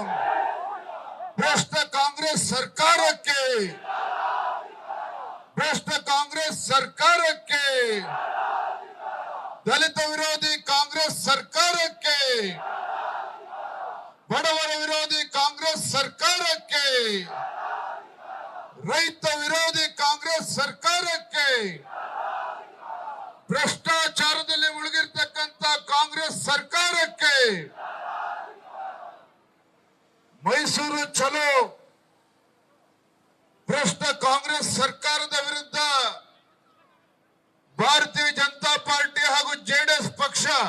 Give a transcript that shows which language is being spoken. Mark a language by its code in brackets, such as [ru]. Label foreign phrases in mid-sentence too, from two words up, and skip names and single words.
[hi] भ्रष्ट कांग्रेस सरकार के, भ्रष्ट कांग्रेस सरकार के, दलित विरोधी कांग्रेस सरकार के, बड़वर विरोधी कांग्रेस सरकार के, [kn] ರೈತ ವಿರೋಧಿ ಕಾಂಗ್ರೆಸ್ ಸರ್ಕಾರಕ್ಕೆ, ಭ್ರಷ್ಟಾಚಾರದಲ್ಲಿ ಮುಳುಗಿರ್ತಕ್ಕಂಥ ಕಾಂಗ್ರೆಸ್ ಸರ್ಕಾರಕ್ಕೆ, ಮೈಸೂರು ಚಲೋ ಭ್ರಷ್ಟ ಕಾಂಗ್ರೆಸ್ ಸರ್ಕಾರದ ವಿರುದ್ಧ ಭಾರತೀಯ ಜನತಾ ಪಾರ್ಟಿ ಹಾಗೂ ಜೆಡಿಎಸ್ ಪಕ್ಷ